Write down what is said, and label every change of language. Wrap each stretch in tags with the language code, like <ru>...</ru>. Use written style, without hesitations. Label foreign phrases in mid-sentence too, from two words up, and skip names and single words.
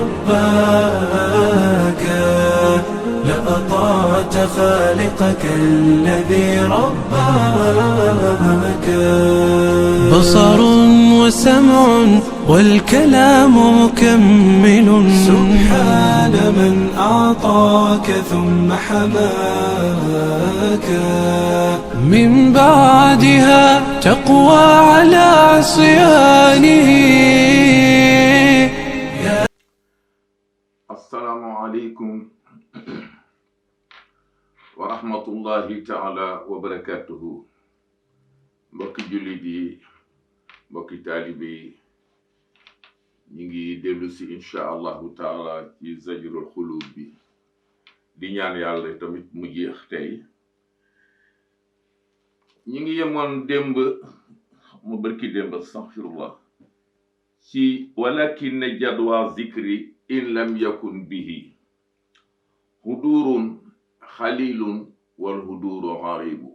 <ar>رباك لأطعت خالقك الذي رباك بصر وسمع والكلام مكمل سبحان من أعطاك ثم حماك من بعدها تقوى على عصيانه. السلام عليكم ورحمة الله تعالى وبركاته.</ar> <wo>Mbokki jullit yi, mbokki taalibe yi, ñi ngi dellu si</wo> <ar>إن شاء الله تعالى</ar> <wo>ci zajrul xulub bi di ñaan yàlla tamit mu jeex tey. ñi ngi yemoon démb mu barki démb astaghfirullah ci</wo> <ar>ولكن جدوى ذكر إن لم يكن به حضور قليل والحضور قريب.</ar>